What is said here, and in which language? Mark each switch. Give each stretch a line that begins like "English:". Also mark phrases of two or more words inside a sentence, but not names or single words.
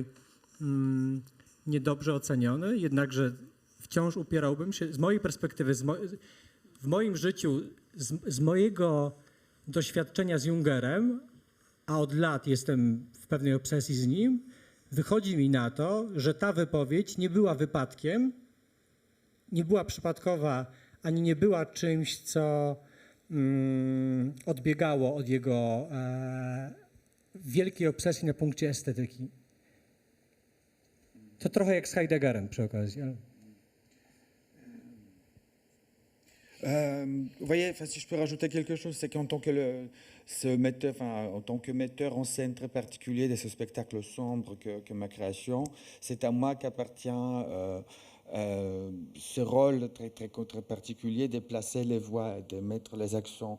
Polish: niedobrze oceniony, jednakże wciąż upierałbym się, z mojej perspektywy, w moim życiu, z mojego doświadczenia z Jüngerem, a od lat jestem w pewnej obsesji z nim, wychodzi mi na to, że ta wypowiedź nie była wypadkiem, nie była przypadkowa, ani nie była czymś, co odbiegało od jego wielkiej obsesji na punkcie estetyki. To trochę jak z Heideggerem przy okazji.
French: Vous voyez, si je peux rajouter quelque chose, c'est qu'en tant que en tant que metteur en scène très particulier de ce spectacle sombre que ma création, c'est à moi qu'appartient ce rôle très particulier de placer les voix, de mettre les accents.